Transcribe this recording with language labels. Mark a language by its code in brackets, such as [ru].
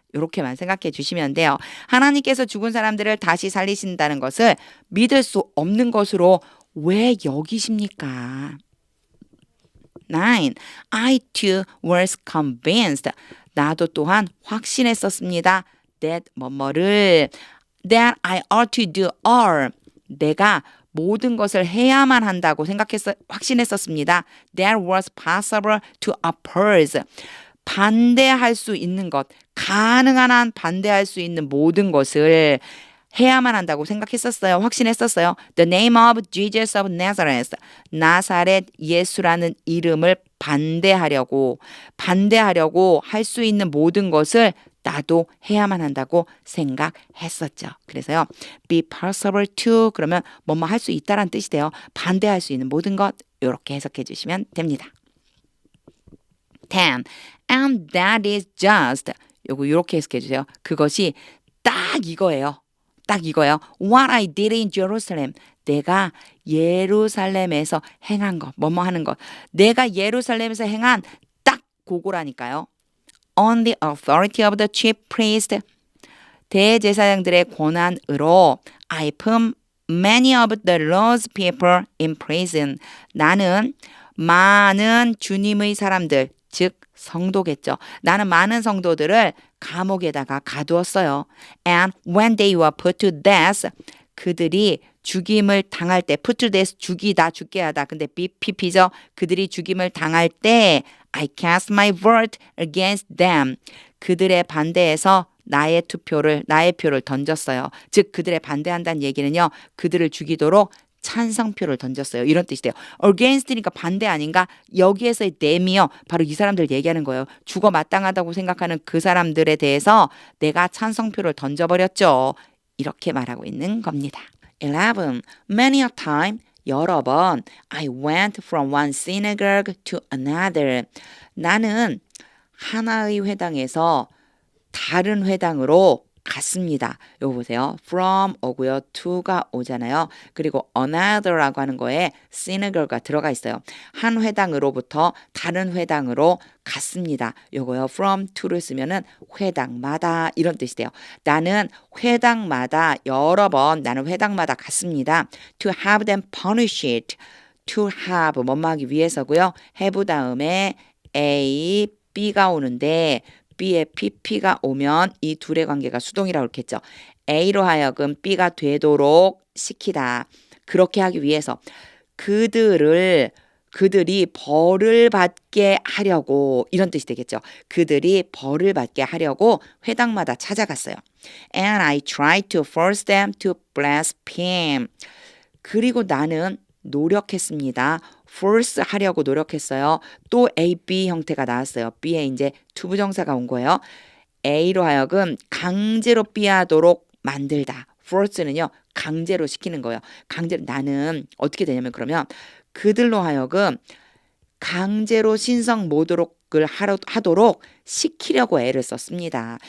[ko] 이렇게만 생각해 주시면 돼요. 하나님께서 죽은 사람들을 다시 살리신다는 것을 믿을 수 없는 것으로 왜 여기십니까? [en] 9. I too was convinced. [ko] 나도 또한 확신했었습니다. [en] that 뭐뭐를 that I ought to do all. [ko] 내가 모든 것을 해야만 한다고 확신했었습니다. [en] That was possible to oppose. [ko] 반대할 수 있는 것, 가능한 한 반대할 수 있는 모든 것을 해야만 한다고 생각했었어요. 확신했었어요. [en] The name of Jesus of Nazareth. [ko] 나사렛 예수라는 이름을 반대하려고 할 수 있는 모든 것을 나도 해야만 한다고 생각했었죠. 그래서요. be possible to 그러면 뭐뭐 할 수 있다란 뜻이 돼요. 반대할 수 있는 모든 것 이렇게 해석해 주시면 됩니다. 10. [en] And that is just [ko] 요거 이렇게 해석해 주세요. 그것이 딱 이거예요. 딱 이거예요. [en] What I did in Jerusalem. [ko] 내가 예루살렘에서 행한 것, 뭐뭐 하는 것. 내가 예루살렘에서 행한 딱 그거라니까요. [en] On the authority of the chief priest. [ko] 대제사장들의 권한으로 [en] I put many of the Lord's people in prison. [ko] 나는 많은 주님의 사람들, 즉 성도겠죠. 나는 많은 성도들을 감옥에다가 가두었어요. [en] And when they were put to death, [ko] 그들이 죽임을 당할 때, [en] put to death, 죽이다, 죽게 하다. [ko] 근데 PP죠. 그들이 죽임을 당할 때 [en] I cast my vote against them. [ko] 그들의 반대에서 나의 표를 던졌어요. 즉 그들의 반대한다는 얘기는요. 그들을 죽이도록 찬성표를 던졌어요. 이런 뜻이 돼요. against니까 반대 아닌가? 여기에서의 them이요. 바로 이 사람들 얘기하는 거예요. 죽어 마땅하다고 생각하는 그 사람들에 대해서 내가 찬성표를 던져버렸죠. 이렇게 말하고 있는 겁니다. 11. [en] Many a time, [ko] 여러 번 [en] I went from one synagogue to another. [ko] 나는 하나의 회당에서 다른 회당으로 갔습니다. 요거 보세요. from 오고요. to가 오잖아요. 그리고 another라고 하는 거에 synagogue가 들어가 있어요. 한 회당으로부터 다른 회당으로 갔습니다. 요거요. from to를 쓰면은 회당마다 이런 뜻이 돼요. 나는 회당마다 여러 번 나는 회당마다 갔습니다. [en] to have them punished. [ko] to have 뭐뭐 하기 위해서고요. have 다음에 A, B가 오는데 B에 PP가 오면 이 둘의 관계가 수동이라고 그랬겠죠. A로 하여금 B가 되도록 시키다. 그렇게 하기 위해서 그들이 벌을 받게 하려고 이런 뜻이 되겠죠. 그들이 벌을 받게 하려고 회당마다 찾아갔어요. [en] And I tried to force them to blaspheme. [ko] 그리고 나는 노력했습니다. force 하려고 노력했어요. 또 A, B 형태가 나왔어요. B에 이제 투부정사가 온 거예요. A로 하여금 강제로 B 하도록 만들다. force는요, 강제로 시키는 거예요. 강제로, 나는 어떻게 되냐면 그러면 그들로 하여금 강제로 신성 모독을 하도록 시키려고 애를 썼습니다.